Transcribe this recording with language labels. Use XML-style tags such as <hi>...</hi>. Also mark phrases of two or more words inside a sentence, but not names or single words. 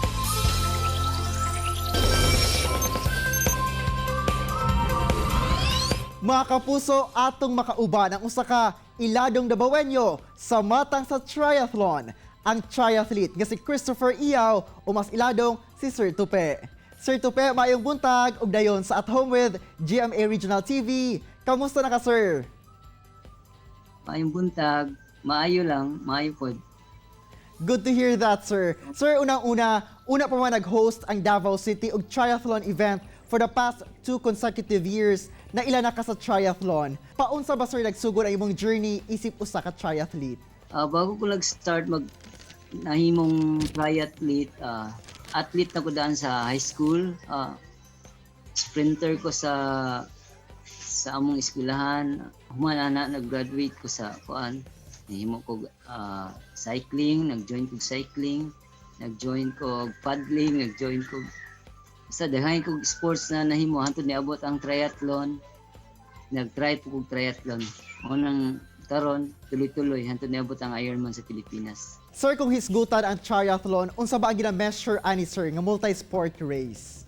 <ceb>Mga kapuso, atong makauban ang usa ka iladong Dabawenyo sa matang sa triathlon. Ang triathlete nga si Christopher Iao o mas iladong si Sir Tupe. Sir Tupe, maayong buntag ug dayon sa At Home with GMA Regional TV. Kamusta na ka, sir? Maayong buntag, maayo lang, maayo pod.</ceb> <en>Good to hear that,</en> <ceb>sir. Sir, una pa man nag-host ang Davao City og</ceb> <en>triathlon event for the past 2 consecutive years</en> <ceb>na ilan na ka sa triathlon. Paunsa ba, sir, nagsugod ang imong journey isip usa ka triathlete? Bago ko nag-start nahimong triathlete, athlete na ko daan sa high school. Sprinter ko sa among eskwelahan. Humana na nag-graduate ko sa kuan. Nahimo ko cycling, nag-join ko cycling, nag-join ko paddling, nag-join ko sa daghang kog sports na nahimo hantod niabot ang triathlon. Nag-try po kog triathlon. Unang karon tuloy-tuloy hantod niabot ang Ironman sa Pilipinas. Sir, kung hisgutan ang triathlon, unsa ba ang gina-measure ani, sir, nga</ceb> <en>multi-sport race?</en>